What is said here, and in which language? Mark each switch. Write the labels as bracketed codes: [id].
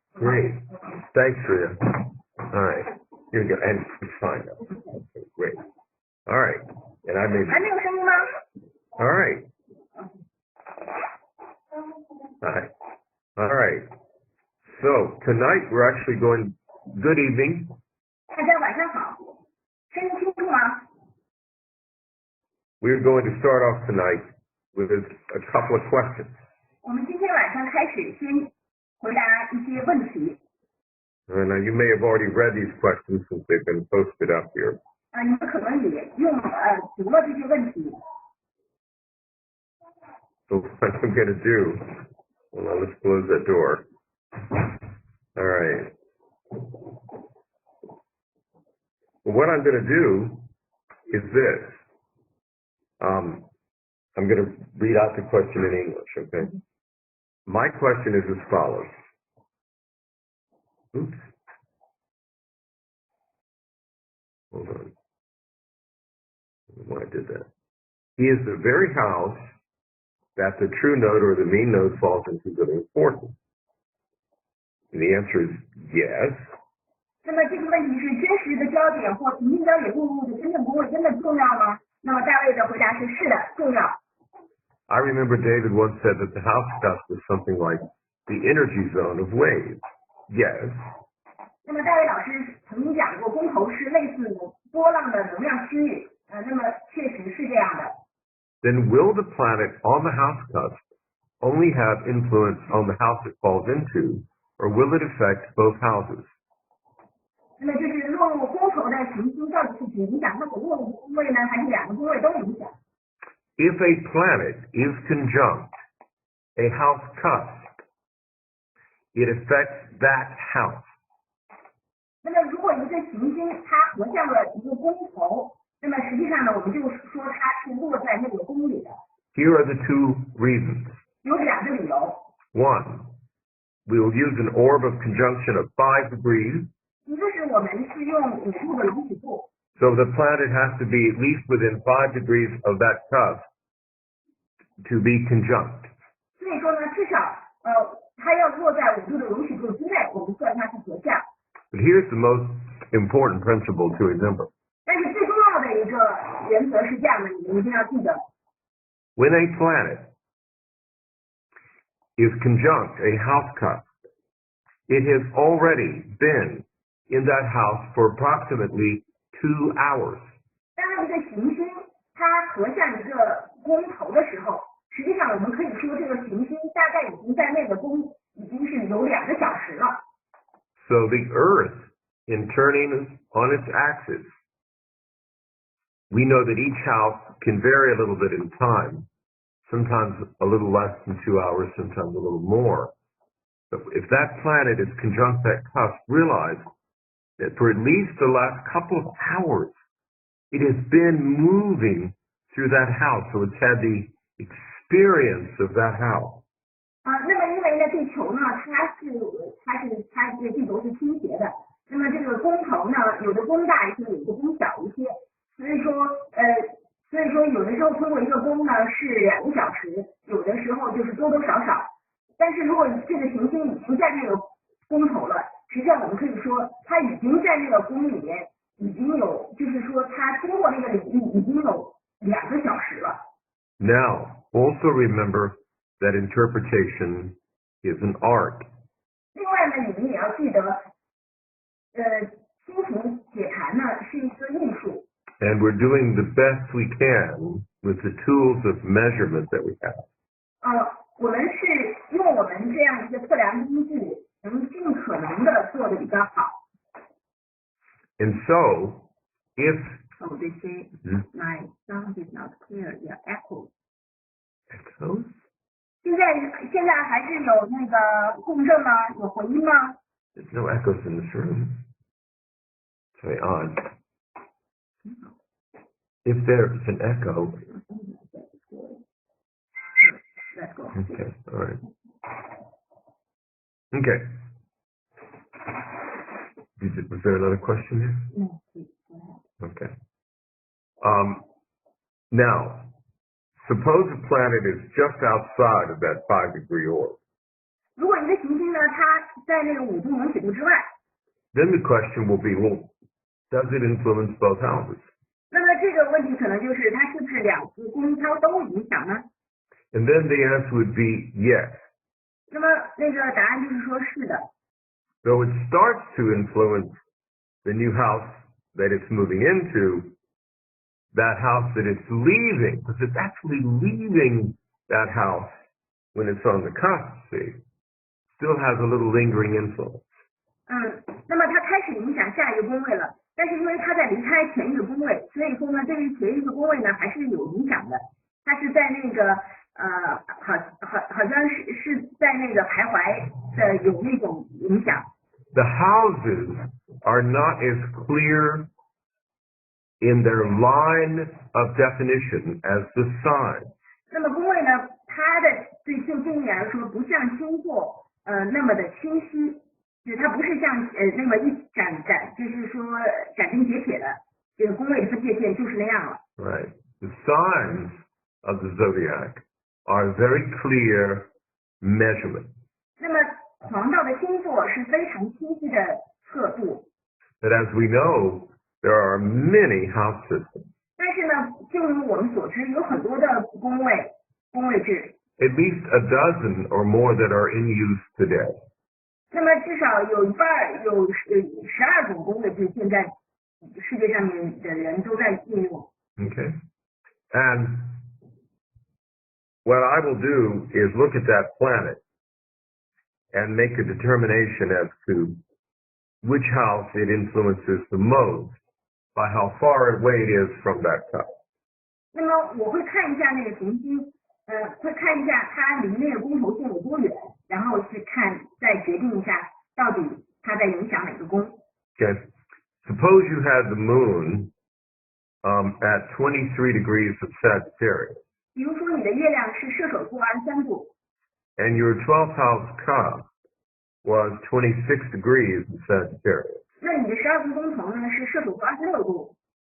[en] Great. Thanks, Rhea. All right. Here we go. And it's fine now. Okay, great. All right. And I made. [zh] 还没有声音吗？ [en] All right. All right. So tonight we're actually going. Good evening. [zh] 大家晚上好，声音清楚吗？ [en] We're going to start off tonight with a couple of questions. [zh] 我们今天晚上开始先回答一些问题。 [en] Now you may have already read these questions since they've been posted up here. [zh] 你们可能也读了这些问题。 [en] So what I'm going to do, well, let's close that door. All right. Well, what I'm going to do is this. I'm going to read out the question in English, okay? My question is as follows. Oops. Hold on. I don't know why I did that. Is the very house that the true node or the mean node falls into really important? And the answer is yes. [zh] 那么这个问题是真实的焦点或平行焦点进入的真正宫位真的重要吗？那么大卫的回答是是的，重要。 [en] I remember David once said that the house dust was something like the energy zone of waves. Yes. [zh] 那么大卫老师曾经讲过，宫头是类似波浪的能量区域，那么确实是这样的。 [en] Then will the planet on the house cusp only have influence on the house it falls into, or will it affect both houses? [zh] 那么就是落入宫头的行星到底是只影响它总落入宫位呢，还是两个宫位都影响？ [en] If a planet is conjunct a house cusp, it affects that house. [zh] 那么如果一个行星它合向了一个宫头，那么实际上呢，我们就说它是落在那个宫里的。 [en] Here are the two reasons. [zh] 有两个理由。 [en] One, we will use an orb of conjunction of 5 degrees. [zh] 一个是我们是用5度的容许度。 [en] So the planet has to be at least within 5 degrees of that cusp to be conjunct. [zh] 所以说呢，至少它要落在5度的容许度之内，我们算它是合相。 [en] But here's the most important principle to remember. [zh] 但是最重要的一个原则是这样的，你们一定要记得。 [en] When a planet is conjunct a house cusp, it has already been in that house for approximately 2 hours. [zh] 当一个行星它合向一个宫头的时候，实际上我们可以说这个行星大概已经在那个宫已经是有2个小时了。 [en] So the Earth, in turning on its axis, we know that each house can vary a little bit in time, sometimes a little less than 2 hours, sometimes a little more. But if that planet is conjunct that cusp, realize that for at least the last couple of hours, it has been moving through that house. So it's had the experience of that house. [zh] 那么因为呢，地球呢，它这个地轴是倾斜的，那么这个宫头呢，有的宫大一些，有的宫小一些，所以说有的时候通过一个宫呢是2个小时，有的时候就是多多少少。但是如果这个行星已经在那个宫头了，实际上我们可以说它已经在那个宫里面已经有，就是说它经过那个领域已经有2个小时了。 [en] Now, also remember that interpretation is an art. [zh] 另外呢，你们也要记得，星图解盘呢是一个艺术。 [en] And we're doing the best we can with the tools of measurement that we have. [zh] 我们是用我们这样一个测量工具，能尽可能的做的比较好。 [en] And so, if Oh, they say my sound is not clear. Yeah, echo. echoes? [zh] 现在还是有那个共振吗？有回音吗？ [en] There's no echoes in this room. It's very odd. If there's an echo. Let's go. Okay, all right. Okay. Was there another question here? No, please, go ahead. Okay. Now, suppose a planet is just outside of that 5-degree orb. [zh] 如果一个行星呢，它在那个5度冷水度之外， [en] Then the question will be, well, does it influence both houses? [zh] 那么这个问题可能就是它是不是2个宫它都影响呢？ [en] And then the answer would be yes. [zh] 那么那个答案就是说是的。 [en] Though it starts to influence the new house that it's moving into, that house that it's leaving, because it's actually leaving that house when it's on the cusp, see, still has a little lingering influence. [zh] 那么它开始影响下一个宫位了，但是因为它在离开前一个宫位，所以说呢，对于前一个宫位呢还是有影响的。它是在那个好像是在那个徘徊的有那种影响。 [en] The houses are not as clear in their line of definition as the signs. [zh] 那么宫位呢，它的对就定义来说，不像星座那么的清晰，就是它不是像那么一斩，就是说斩钉截铁的这个宫位的分界线就是那样了。 [en] Right. The signs of the zodiac are very clear measurement. [zh] 那么黄道的星座是非常清晰的测度。 [en] But as we know, there are many house systems. [zh] 但是呢，就如我们所知，有很多的宫位制。 [en] At least a dozen or more that are in use today. [zh] 那么至少有一半有12种宫位制，现在世界上面的人都在应用。 [en] Okay. And what I will do is look at that planet and make a determination as to which house it influences the most by how far away it is from that house. [zh] 那么我会看一下那个行星，会看一下它离那个宫头线有多远，然后去看，再决定一下到底它在影响哪个宫。 [en] Okay. Suppose you had the moon at 23 degrees of Sagittarius. [zh] 比如说你的月亮是射手座23度， [en] And your 12th house cusp was 26 degrees of Sagittarius. [zh] 那你的12个宫头呢是射手座26度。